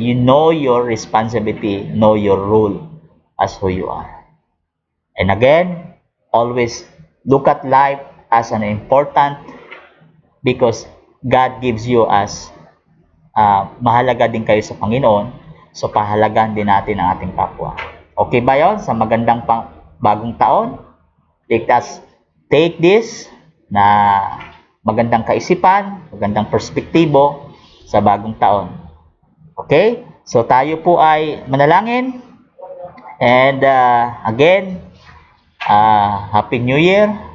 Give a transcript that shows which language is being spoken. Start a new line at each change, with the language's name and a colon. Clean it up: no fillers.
English: You know your responsibility, know your role as who you are. And again, always look at life as an important because God gives you as
Filipino: mahalaga din kayo sa Panginoon. So, pahalagan din natin ang ating kapwa. Okay ba yun? Sa magandang bagong taon,
English: let us take this
Filipino: na magandang kaisipan, magandang perspektibo sa bagong taon. Okay? So, tayo po ay manalangin.
English: And again, Happy New Year.